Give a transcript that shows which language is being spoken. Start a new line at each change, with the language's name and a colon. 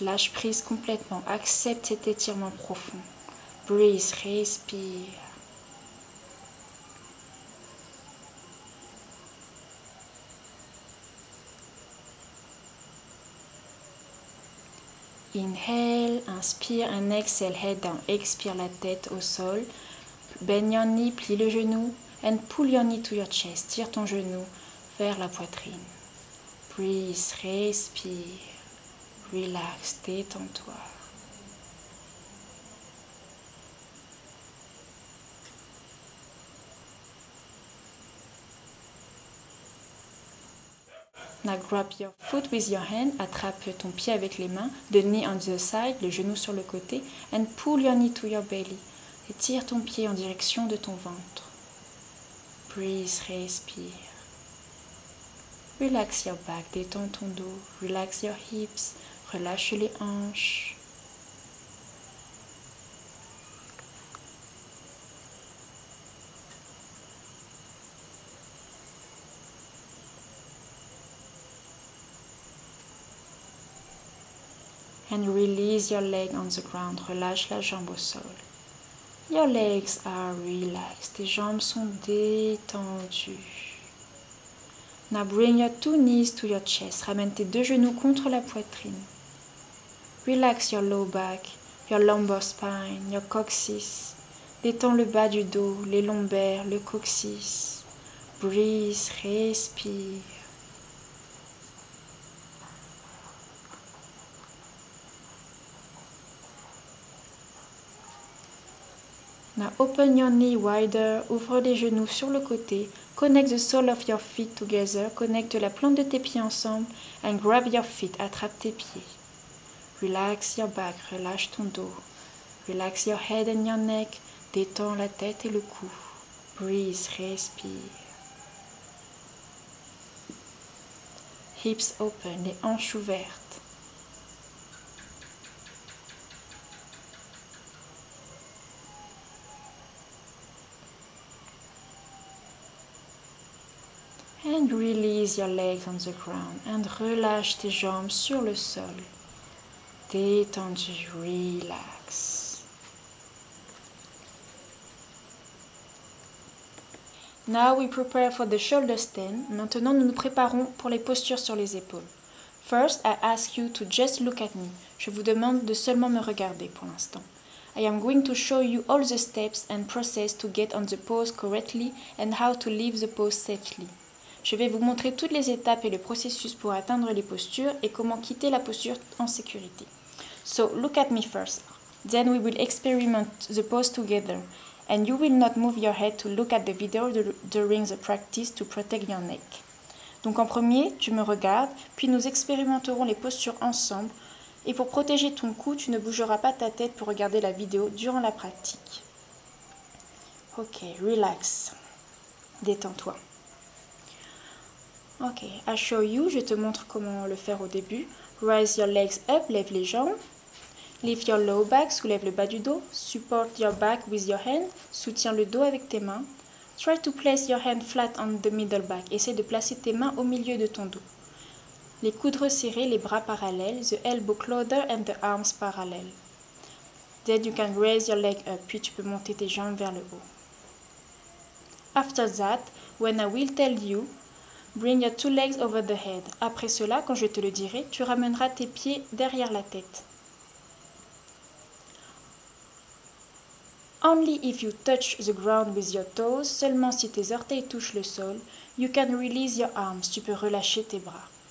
French: Lâche prise complètement, accepte cet étirement profond.
English: Breathe,
French: respire.
English: Inhale,
French: inspire
English: and exhale, head down.
French: Expire la tête au sol.
English: Bend your knee,
French: plie le genou.
English: And pull your knee to your chest.
French: Tire ton genou vers la poitrine.
English: Breathe,
French: respire.
English: Relax,
French: détends-toi.
English: Now grab your foot with your hand.
French: Attrape ton pied avec les mains.
English: The knee on the side,
French: le genou sur le côté.
English: And pull your knee to your belly.
French: Et tire ton pied en direction de ton ventre.
English: Breathe,
French: respire.
English: Relax your back,
French: détends ton dos.
English: Relax your hips,
French: relâche les hanches.
English: And release your leg on the ground.
French: Relâche la jambe au sol.
English: Your legs are relaxed.
French: Tes jambes sont détendues.
English: Now bring your two knees to your chest. Ramène tes deux genoux contre la poitrine. Relax your low back, your lumbar spine, your coccyx.
French: Détends le bas du dos, les lombaires, le coccyx.
English: Breathe,
French: respire.
English: Now open your knee wider,
French: ouvre les genoux sur le côté,
English: connect the sole of your feet together,
French: connecte la plante de tes pieds ensemble,
English: and grab your feet,
French: attrape tes pieds.
English: Relax your back,
French: relâche ton dos.
English: Relax your head and your neck,
French: détends la tête et le cou.
English: Breathe,
French: respire.
English: Hips open,
French: les hanches ouvertes.
English: And release your legs on the ground. And
French: relâche tes jambes sur le sol. Détendu,
English: relax. Now we prepare for the shoulder stand.
French: Maintenant, nous nous préparons pour les postures sur les épaules.
English: First, I ask you to just look at me.
French: Je vous demande de seulement me regarder pour l'instant.
English: I am going to show you all the steps and process to get on the pose correctly and how to leave the pose safely.
French: Je vais vous montrer toutes les étapes et le processus pour atteindre les postures et comment quitter la posture en sécurité.
English: So, look at me first. Then we will experiment the pose together. And you will not move your head to look at the video during the practice to protect your neck.
French: Donc en premier, tu me regardes, puis nous expérimenterons les postures ensemble. Et pour protéger ton cou, tu ne bougeras pas ta tête pour regarder la vidéo durant la pratique.
English: Ok, relax.
French: Détends-toi.
English: Ok, I show you,
French: je te montre comment le faire au début.
English: Raise your legs up,
French: lève les jambes.
English: Lift your low back,
French: soulève le bas du dos.
English: Support your back with your hand,
French: soutiens le dos avec tes mains.
English: Try to place your hand flat on the middle back,
French: essaie de placer tes mains au milieu de ton dos. Les coudes resserrés, les bras parallèles,
English: the elbow closer and the arms parallel. Then you can raise your leg up,
French: puis tu peux monter tes jambes vers le haut.
English: After that, when I will tell you, bring your two legs over the head.
French: Après cela, quand je te le dirai, tu ramèneras tes pieds derrière la tête.
English: Only if you touch the ground with your toes,
French: seulement si tes orteils touchent le sol,
English: you can release your arms,
French: tu peux relâcher tes bras.